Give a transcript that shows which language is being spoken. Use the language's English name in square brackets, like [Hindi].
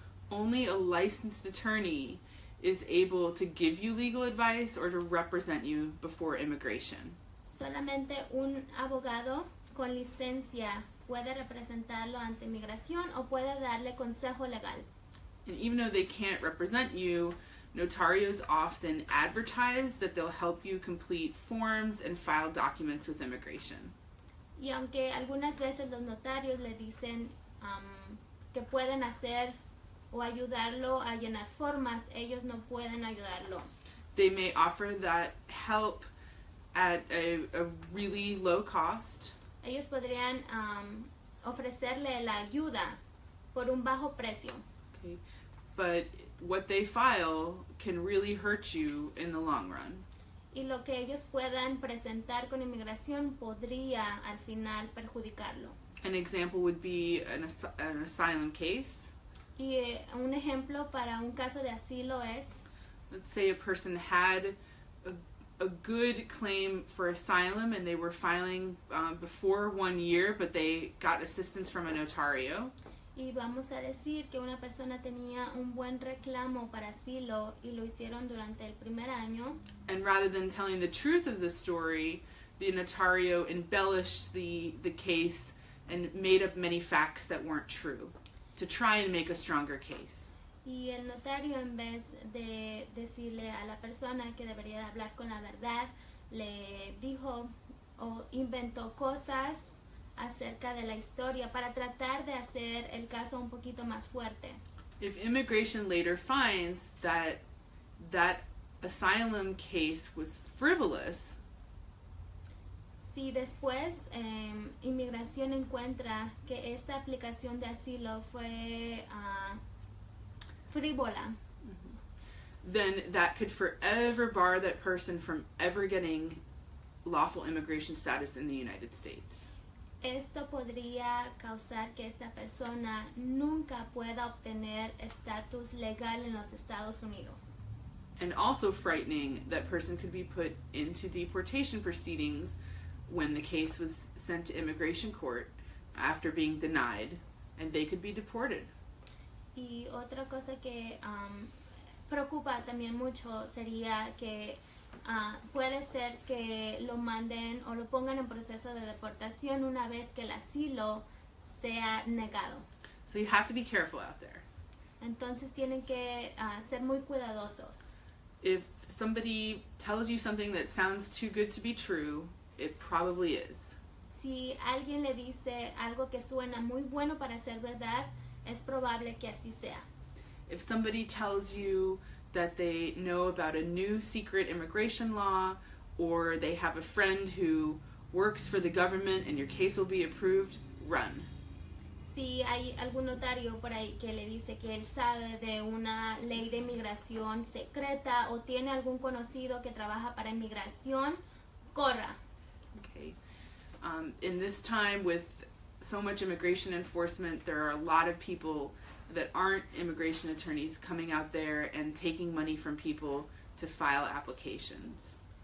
[English] Only a licensed attorney is able to give you legal advice or to represent you before immigration. [Spanish] Solamente un abogado con licencia puede representarlo ante inmigración o puede darle consejo legal. [English] And even though they can't represent you, notarios often advertise that they'll help you complete forms and file documents with immigration. [Spanish] Y aunque algunas veces los notarios le dicen que pueden hacer o ayudarlo a llenar formas, ellos no pueden ayudarlo. [English] They may offer that help at a really low cost. [Spanish] Ellos podrían ofrecerle la ayuda por un bajo precio. [English] Okay. But what they file can really hurt you in the long run. [Spanish] Y lo que ellos puedan presentar con inmigración podría al final perjudicarlo. [English] An example would be an asylum case. [Spanish] Y un ejemplo para un caso de asilo es, [English] Let's say a person had a good claim for asylum and they were filing before 1 year, but they got assistance from a notario. [Spanish] y vamos a decir que una persona tenía un buen reclamo para asilo y lo hicieron durante el primer año. [English] And rather than telling the truth of the story, the notario embellished the case and made up many facts that weren't true to try and make a stronger case. [Spanish] Y el notario, en vez de decirle a la persona que debería de hablar con la verdad, le dijo o inventó cosas acerca de la historia para tratar de hacer el caso un poquito más fuerte. [English] If immigration later finds that asylum case was frivolous, [Spanish] Si después inmigración encuentra que esta aplicación de asilo fue frívola, [English] then that could forever bar that person from ever getting lawful immigration status in the United States. [Spanish] esto podría causar que esta persona nunca pueda obtener estatus legal en los Estados Unidos. [English] And also frightening, that person could be put into deportation proceedings when the case was sent to immigration court after being denied, and they could be deported. [Spanish] Y otra cosa que preocupa también mucho sería que puede ser que lo manden o lo pongan en proceso de deportación una vez que el asilo sea negado. [English] So you have to be careful out there. [Spanish] Entonces tienen que ser muy cuidadosos. [English] If somebody tells you something that sounds too good to be true, it probably is. [Spanish] Si alguien le dice algo que suena muy bueno para ser verdad, es probable que así sea. [English] If somebody tells you that they know about a new secret immigration law, or they have a friend who works for the government and your case will be approved, run. [Spanish] Si hay algún notario por ahí que le dice que él sabe de una ley de inmigración secreta o tiene algún conocido que trabaja para inmigración, corra. [English] Okay. In this time with so much immigration enforcement, there are a lot of people that aren't immigration attorneys coming out there and taking money from people to file applications.